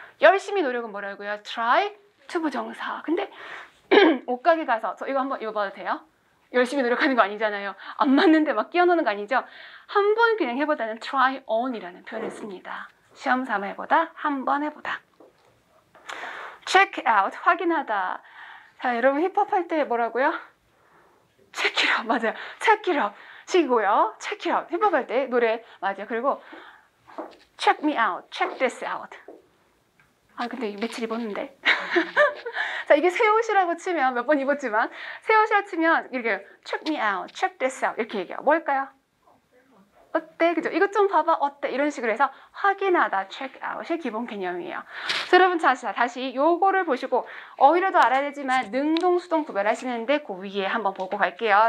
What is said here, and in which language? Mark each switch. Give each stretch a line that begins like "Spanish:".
Korean: 열심히 노력은 뭐라고요?
English: try to 부정사.
Korean: 근데 옷가게 가서 저 이거 한번 입어봐도 돼요? 열심히 노력하는 거 아니잖아요. 안 맞는데 막 끼워넣는 거 아니죠? 한 번 그냥 해보다는 try on이라는 표현을 씁니다. 시험 삼아 해보다, 한 번 해보다.
English: check out,
Korean: 확인하다. 자, 여러분 힙합 할 때 뭐라고요?
English: check it out,
Korean: 맞아요.
English: check it out 시고요. check it out.
Korean: 힙합 할 때 노래, 맞아요. 그리고
English: check me out, check this out.
Korean: 아, 근데 며칠 입었는데. 자, 이게 새 옷이라고 치면, 몇 번 입었지만, 새 옷이라고 치면, 이렇게
English: check me out, check this out.
Korean: 이렇게 얘기해요. 뭘까요? 어때? 그죠? 이것 좀 봐봐. 어때? 이런 식으로 해서 확인하다, check out이 기본 개념이에요. 그래서 여러분, 다시 요거를 보시고, 어휘라도 알아야 되지만, 능동, 수동 구별하시는데, 그 위에 한번 보고 갈게요.